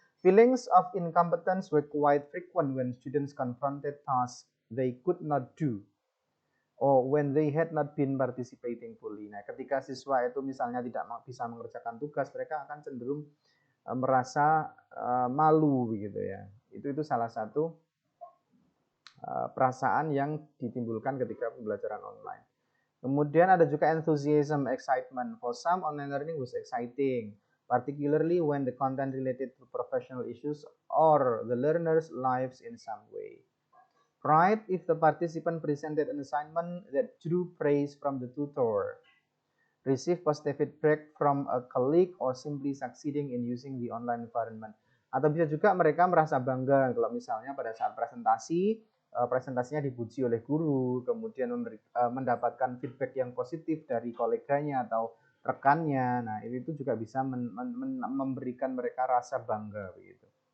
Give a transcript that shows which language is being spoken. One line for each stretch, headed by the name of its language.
English: Feelings of incompetence were quite frequent when students confronted tasks they could not do or when they had not been participating fully.
Indonesian: Nah, ketika siswa itu misalnya tidak bisa mengerjakan tugas, mereka akan cenderung merasa malu begitu ya. Itu salah satu perasaan yang ditimbulkan ketika pembelajaran online. Kemudian ada juga
English: enthusiasm, excitement. For some, online learning was exciting, particularly when the content related to professional issues or the learner's lives in some way. Pride if the participant presented an assignment that drew praise from the tutor, receive positive feedback from a colleague, or simply succeeding in using the online environment.
Indonesian: Atau bisa juga mereka merasa bangga kalau misalnya pada saat presentasinya dipuji oleh guru, kemudian mendapatkan feedback yang positif dari koleganya atau rekannya. Nah, itu juga bisa memberikan mereka rasa bangga begitu.